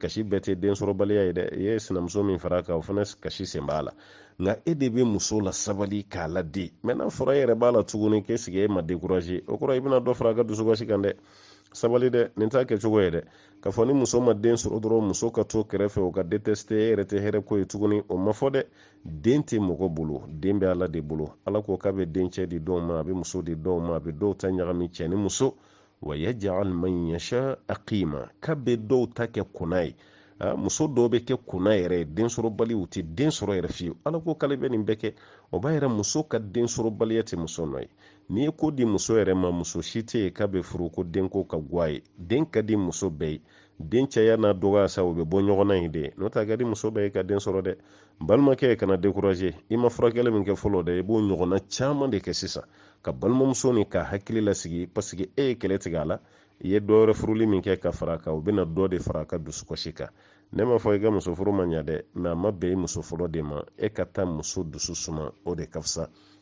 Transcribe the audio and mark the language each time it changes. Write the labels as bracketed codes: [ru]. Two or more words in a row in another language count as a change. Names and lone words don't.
[bm] kasi bɛɛ tɛ den sɔrɔbaliya ye dɛ e ye sinamuso min fara a kan o fana kasi sen b'a la nka e de bɛ muso la sabali k'a ladi mɛ n'a fɔra e yɛrɛ b'a la tuguni k'e sigi e ma découragé o kɔrɔ i bɛna dɔ fara a ka dusukasi kan dɛ sabali dɛ nin t'a kɛcogo ye dɛ k'a fɔ ni muso ma den sɔrɔ dɔrɔn muso ka to kɛrɛfɛ o ka détesté e yɛrɛ tɛ hɛrɛ ko ye tuguni o ma fɔ dɛ den tɛ mɔgɔ bolo den bɛ ala de bolo ala ko k'a bɛ den cɛ di dɔw ma a bɛ muso di dɔw ma a bɛ dɔw ta ɲagami cɛ ni muso [ar] ويجعل من يشاء عقيما [bm] k'a bɛ dɔw ta kɛ kunna ye muso dɔw bɛ kɛ kunna yɛrɛ den sɔrɔbali u tɛ den sɔrɔ yɛrɛ fiyewu ala ko k'ale bɛ nin bɛɛ kɛ o b'a yɛrɛ muso ka den sɔrɔbaliya tɛ muso nɔ ye n'i ye ko di muso yɛrɛ ma muso si tɛ yen k'a bɛ furu ko denko ka guwa ye den ka di muso bɛɛ ye den caya n'a dɔgɔya sa u bɛ bɔ ɲɔgɔn na ye de n'o tɛ a ka di muso bɛɛ ye ka den sɔrɔ dɛ balimakɛ kana découragé i ma furakɛli min kɛ fɔlɔ dɛ i b'o ɲɔgɔnna caman de kɛ sisan ka balimamuso ni ka hakili lasigi [fr] parce que [bm] e ye kɛlɛ tigɛ a la i ye dɔ wɛrɛ furuli min kɛ ka fara a kan u bɛna dɔ de fara a ka dusukasi kan ne ma fɔ i ka muso furu ma ɲa dɛ mɛ a ma bɛn i muso fɔlɔ de ma e ka taa muso dusu suma o de ka fisa